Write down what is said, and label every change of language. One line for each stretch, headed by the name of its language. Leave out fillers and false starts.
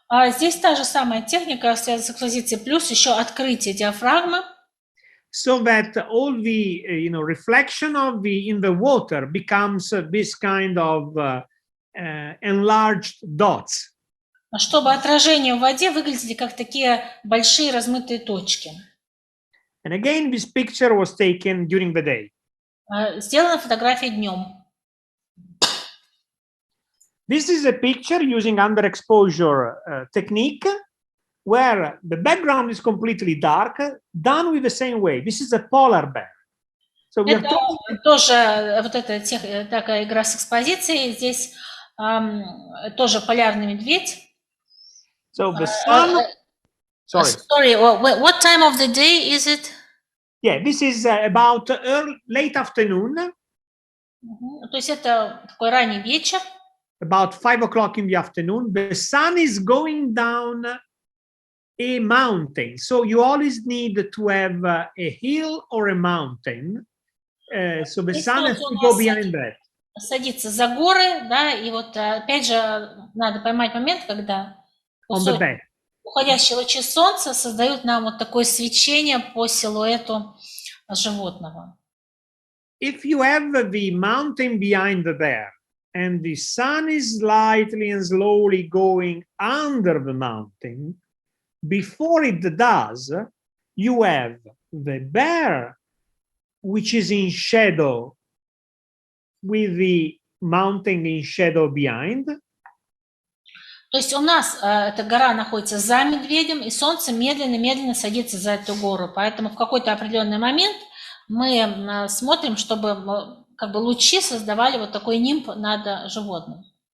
Russian: Здесь та же самая техника, связанная с экспозицией, плюс еще открытие диафрагмы.
English: So that all the reflection of in the water becomes this kind of enlarged dots.
Russian: Чтобы отражения в воде выглядели как такие большие размытые точки.
English: And again, this picture was taken during the day.
Russian: Сделана фотография днем.
English: This is a picture using underexposure technique, where the background is completely dark, done with the same way. This is a polar bear. So we
Russian: Это тоже вот эта такая игра с экспозицией. Здесь тоже полярный медведь.
English: So the sun. Sorry, what time of the day is it? Yeah, this is about late afternoon.
Russian: То есть это такой ранний вечер.
English: About 5 o'clock in the afternoon. The sun is going down a mountain. So you always need to have a hill or a mountain. So the sun has to go behind that.
Russian: Садится за горы, да, и вот опять же надо поймать момент, когда уходящие лучи солнца создают нам вот такое свечение по силуэту животного.
English: if you have the mountain behind there and the sun is slightly and slowly going under the mountain, before it does, you have the bear, which is in shadow with the mountain in shadow behind.
Russian: То есть у нас эта гора находится за медведем, и солнце медленно-медленно садится за эту гору. Поэтому в какой-то определенный момент мы смотрим, чтобы как бы лучи создавали вот такой нимб над животным.